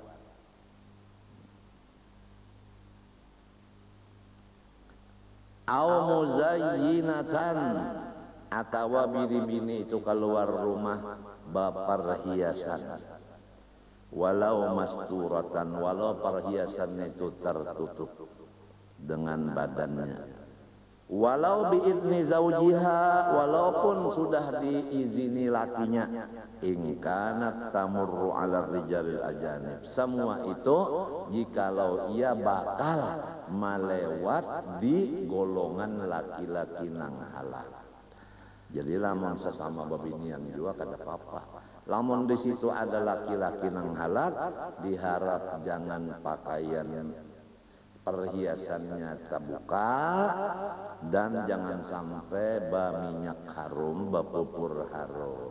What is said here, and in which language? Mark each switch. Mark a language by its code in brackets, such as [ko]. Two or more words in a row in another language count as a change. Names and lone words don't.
[ar] أو مزينة, [bjn] atawa bini-bini itu keluar rumah baperhiasan. [ar] ولو مستورة, [bjn] walau perhiasannya itu tertutup dengan badannya. [ar] ولو بإذن زوجها, [bjn] walaupun sudah diizini lakinya. [ar] إن كانت تمر على الرجال الأجانب. [bjn] Semua itu jikalau ia bakal melewat di golongan laki-laki nang halal. Jadi lamun sesama babinian juga kada apa-apa. Lamun di situ ada laki-laki nang halal, diharap jangan pakaian perhiasannya terbuka dan jangan sampai minyak harum, pupur harum.